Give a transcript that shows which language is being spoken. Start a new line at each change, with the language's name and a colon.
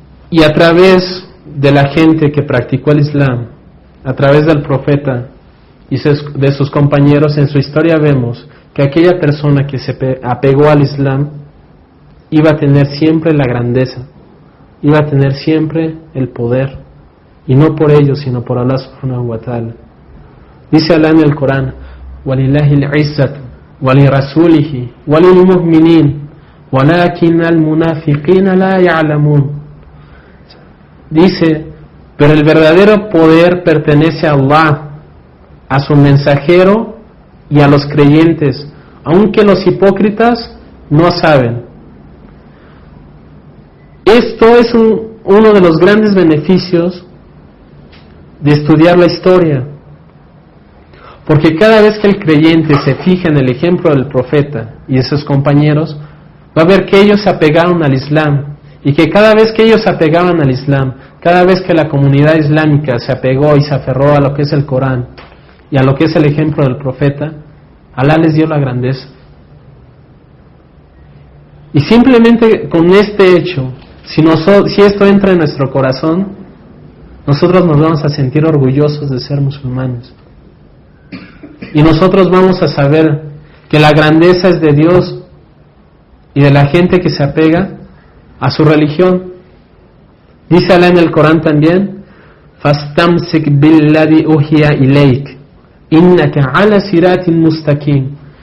Spanish: Y a través de la gente que practicó el Islam, a través del profeta y de sus compañeros, en su historia vemos que aquella persona que se apegó al Islam iba a tener siempre la grandeza, iba a tener siempre el poder, y no por ellos, sino por Allah subhanahu wa ta'ala. Dice Allah en el Corán:
Arabic: وَلِلَّهِ الْعِزَّةُ وَلِرَسُولِهِ وَلِلْمُؤْمِنِينَ وَلَكِنَّ الْمُنَافِقِينَ لَا يَعْلَمُونَ.
Spanish: Dice, pero el verdadero poder pertenece a Allah, a su mensajero y a los creyentes, aunque los hipócritas no saben. Esto es uno de los grandes beneficios de estudiar la historia, porque cada vez que el creyente se fija en el ejemplo del profeta y de sus compañeros, va a ver que ellos se apegaron al Islam, y que cada vez que ellos se apegaban al Islam, cada vez que la comunidad islámica se apegó y se aferró a lo que es el Corán y a lo que es el ejemplo del profeta, Alá les dio la grandeza. Y simplemente con este hecho, si esto entra en nuestro corazón, nosotros nos vamos a sentir orgullosos de ser musulmanes. Y nosotros vamos a saber que la grandeza es de Dios y de la gente que se apega a su religión. Dice Allah en el Corán también:
Arabic: فَاسْتَمْسِكْ بِالَّذِي أُوحِيَ إِلَيْكَ إِنَّكَ عَلَى صِرَاطٍ مُسْتَقِيمٍ.